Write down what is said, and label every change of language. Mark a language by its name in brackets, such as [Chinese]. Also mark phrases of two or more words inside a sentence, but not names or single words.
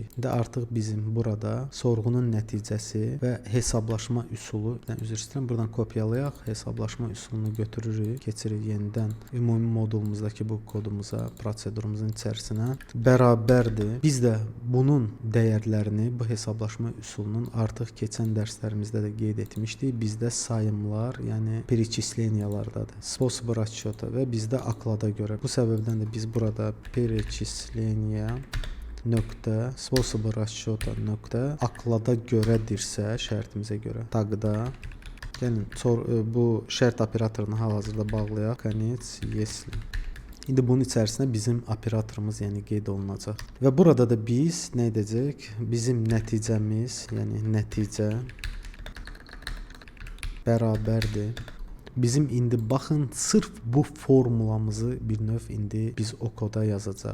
[Azerbaijani] İndi artıq bizim burada sorğunun nəticəsi və hesablaşma üsulu, üzr istəyirəm, buradan kopyalayaq, hesablaşma üsulunu götürürük, keçirik yenidən ümumi modulumuzdakı bu kodumuza, prosedurumuzun içərisinə bərabərdir. Biz də bunun dəyərlərini, bu hesablaşma üsulunun artıq keçən dərslərimizdə də qeyd etmişdik. Bizdə sayımlar, yəni перечислениyalardadır. [Russian] Способы расчета [Azerbaijani] və bizdə aklada görə. Bu səbəbdən də biz burada перечисления nöqtə [Russian] способы расчета [Azerbaijani] nöqtə aklada görədirsə şərtimizə görə taqda gəlin bu şərt operatorunu hal-hazırda bağlayaq. [Russian] Конец если. [Azerbaijani] İndi bunun içərisinə bizim operatorumuz, yəni qeyd olunacaq. Və burada da biz nə edəcək? Bizim nəticəmiz, yəni nəticə bərabərdir. Bizim indi baxın, sırf bu formulamızı bir növ indi biz o koda yazacaq.